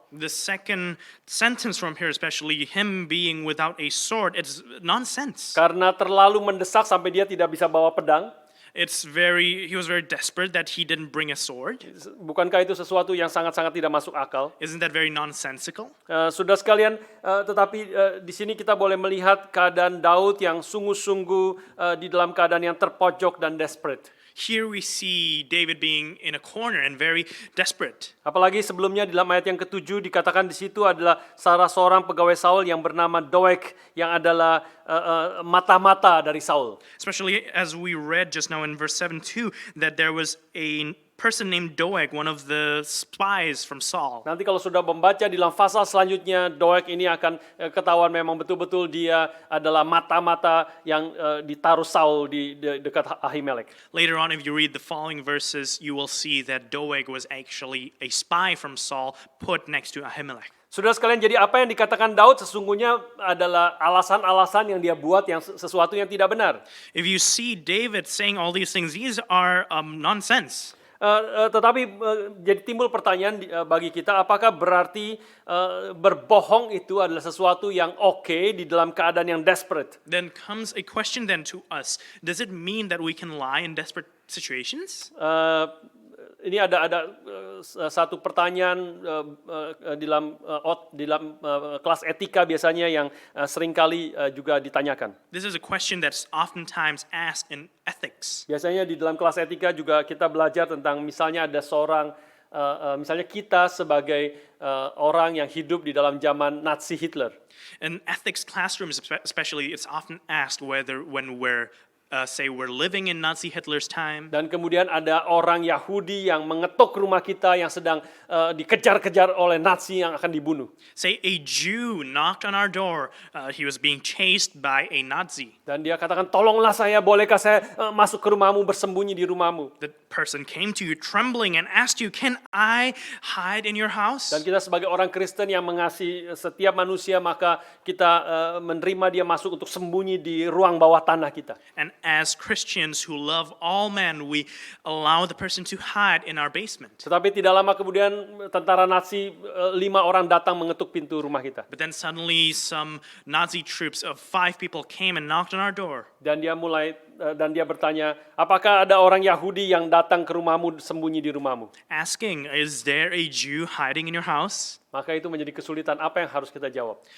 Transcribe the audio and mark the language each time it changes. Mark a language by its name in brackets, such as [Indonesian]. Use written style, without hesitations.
[English] The second sentence from here, especially him being without a sword, it's nonsense. [Indonesian] Karena terlalu mendesak sampai dia tidak bisa bawa pedang. [English] He was very desperate that he didn't bring a sword. [Indonesian] Bukankah itu sesuatu yang sangat-sangat tidak masuk akal? [English] Isn't that very nonsensical? [Indonesian] Saudara sekalian, tetapi di sini kita boleh melihat keadaan Daud yang sungguh-sungguh di dalam keadaan yang terpojok dan desperate. [English] Here we see David being in a corner and very desperate. [Indonesian] Apalagi sebelumnya di dalam ayat yang ke-7 dikatakan di situ adalah salah seorang pegawai Saul yang bernama Doeg yang adalah mata-mata dari Saul. [English] Especially as we read just now in verse 7 too, that there was a person named Doeg, one of the spies from Saul. [Indonesian] Nanti kalau sudah membaca di dalam pasal selanjutnya, Doeg ini akan ketahuan memang betul-betul dia adalah mata-mata yang ditaruh Saul di dekat Ahimelek. [English] Later on, if you read the following verses, you will see that Doeg was actually a spy from Saul put next to Ahimelech. [Indonesian] Saudara sekalian, jadi apa yang dikatakan Daud sesungguhnya adalah alasan-alasan yang dia buat yang sesuatu yang tidak benar. [English] If you see David saying all these things, these are nonsense. [Indonesian] Tetapi jadi timbul pertanyaan bagi kita, apakah berarti berbohong itu adalah sesuatu yang oke di dalam keadaan yang desperate? [English] Then comes a question then to us. Does it mean that we can lie in desperate situations? [Indonesian] Ini ada satu pertanyaan di dalam kelas etika biasanya yang seringkali juga ditanyakan. [English] This is a question that's oftentimes asked in ethics. [Indonesian] Biasanya di dalam kelas etika juga kita belajar tentang misalnya ada seorang, misalnya kita sebagai orang yang hidup di dalam zaman Nazi Hitler. [English] In ethics classrooms especially, it's often asked whether when we're say we're living in Nazi Hitler's time. [Indonesian] Dan kemudian ada orang Yahudi yang mengetuk rumah kita yang sedang dikejar-kejar oleh Nazi yang akan dibunuh. [English] Say a Jew knocked on our door. He was being chased by a Nazi. [Indonesian] Dan dia katakan, tolonglah saya, bolehkah saya masuk ke rumahmu, bersembunyi di rumahmu. [English] The person came to you trembling and asked you, "Can I hide in your house?" [Indonesian] Dan kita sebagai orang Kristen yang mengasihi setiap manusia, maka kita menerima dia masuk untuk sembunyi di ruang bawah tanah kita. [English] And as Christians who love all men, we allow the person to hide in our basement. [Indonesian] Tetapi tidak lama kemudian tentara Nazi 5 orang datang mengetuk pintu rumah kita. [English] But then suddenly some Nazi troops of 5 people came and knocked on our door. [Indonesian] Dan dia bertanya, apakah ada orang Yahudi yang datang ke rumahmu, sembunyi di rumahmu? [English] Asking, "Is there a Jew hiding in your house?" [Indonesian] Maka itu menjadi kesulitan, apa yang harus kita jawab?